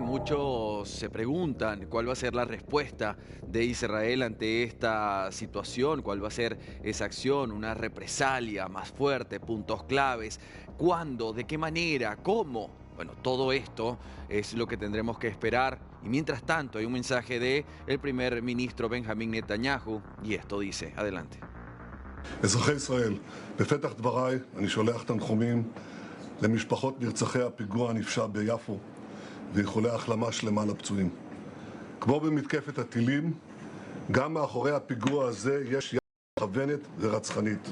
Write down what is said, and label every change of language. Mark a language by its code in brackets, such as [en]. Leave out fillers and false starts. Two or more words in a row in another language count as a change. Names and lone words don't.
[es] muchos se preguntan cuál va a ser la respuesta de Israel ante esta situación, cuál va a ser esa acción, una represalia más fuerte, puntos claves, cuándo, de qué manera, cómo. Bueno, todo esto es lo que tendremos que esperar. Y mientras tanto, hay un mensaje de el primer ministro Benjamín Netanyahu y esto dice, adelante. [he] אזרחי ישראל, בפתח דבריי אני שולח תנחומים למשפחות נרצחי הפיגוע הנפשע ביפו ואיחולי החלמה שלמה לפצועים. כמו במתקפת הטילים, גם מאחורי הפיגוע הזה יש יד מכוונת ורצחנית.